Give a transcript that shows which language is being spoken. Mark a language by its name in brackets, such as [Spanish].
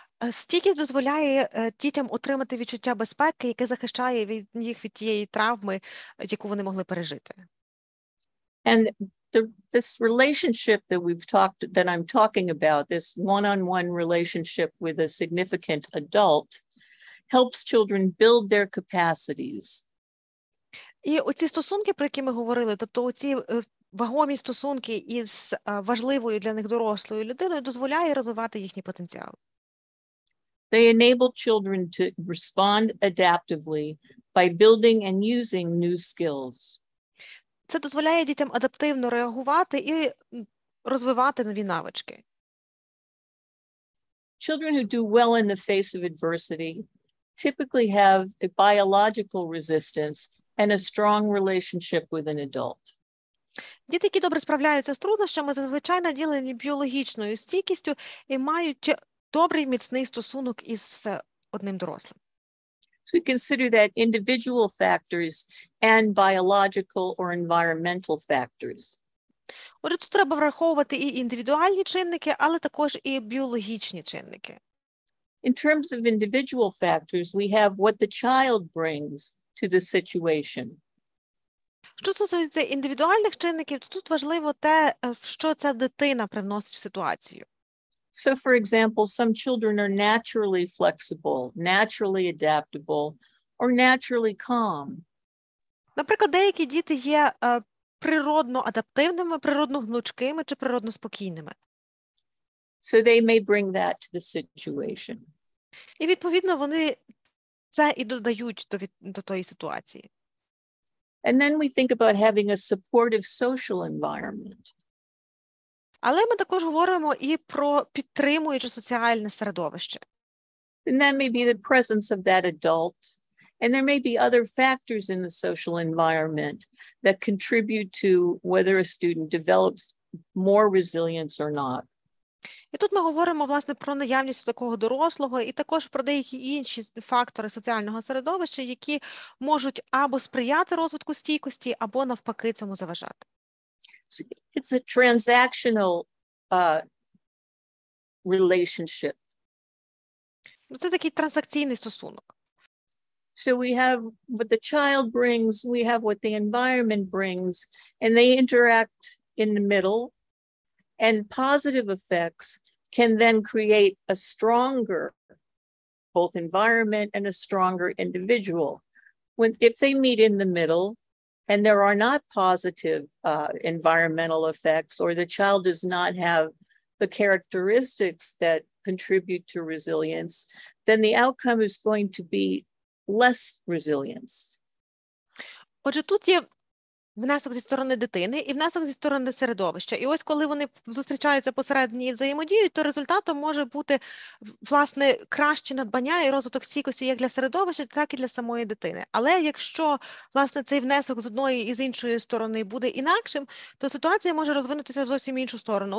[Ukrainian] Стійкість дозволяє дітям отримати відчуття безпеки, яке захищає їх від тієї травми, яку вони могли пережити. [English] And this relationship that I'm talking about, this one-on-one relationship with a significant adult, helps children build their capacities. [Ukrainian] І оці стосунки, про які ми говорили, тобто оці вагомі стосунки із важливою для них дорослою людиною, дозволяє розвивати їхній потенціал. [English] They enable children to respond adaptively by building and using new skills. [Ukrainian] Це дозволяє дітям адаптивно реагувати і розвивати нові навички. [English] Children who do well in the face of adversity typically have a biological resistance and a strong relationship with an adult. [Ukrainian] Діти, які добре справляються з труднощами, зазвичай наділені біологічною стійкістю і мають добрий міцний стосунок із одним дорослим. [English] So we consider that individual factors and biological or environmental factors. [Ukrainian] Отже, тут треба враховувати і індивідуальні чинники, але також і біологічні чинники. [English] In terms of individual factors, we have what the child brings to the situation. [Ukrainian] Що стосується індивідуальних чинників, то тут важливо те, що ця дитина привносить в ситуацію. [English] So, for example, some children are naturally flexible, naturally adaptable, or naturally calm. [Ukrainian] Наприклад, деякі діти є природно адаптивними, природно гнучкими чи природно спокійними. [English] So they may bring that to the situation. [Ukrainian] І, відповідно, вони це і додають до тої ситуації. [English] And then we think about having a supportive social environment. [Ukrainian] Але ми також говоримо і про підтримуюче соціальне середовище. [English] And that may be the presence of that adult. And there may be other factors in the social environment that contribute to whether a student develops more resilience or not. [Ukrainian] І тут ми говоримо, власне, про наявність такого дорослого і також про деякі інші фактори соціального середовища, які можуть або сприяти розвитку стійкості, або навпаки цьому заважати. [English] So it's a transactional relationship. [Ukrainian] Це такий транзакційний стосунок. [English] So we have what the child brings, we have what the environment brings, and they interact in the middle. And positive effects can then create a stronger both environment and a stronger individual. If they meet in the middle and there are not positive environmental effects, or the child does not have the characteristics that contribute to resilience, then the outcome is going to be less resilience. [Ukrainian] Отже, тут є внесок зі сторони дитини і внесок зі сторони середовища. І ось коли вони зустрічаються посередині і взаємодіють, то результатом може бути, власне, краще надбання і розвиток стійкості як для середовища, так і для самої дитини. Але якщо, власне, цей внесок з одної і з іншої сторони буде інакшим, то ситуація може розвинутися в зовсім іншу сторону.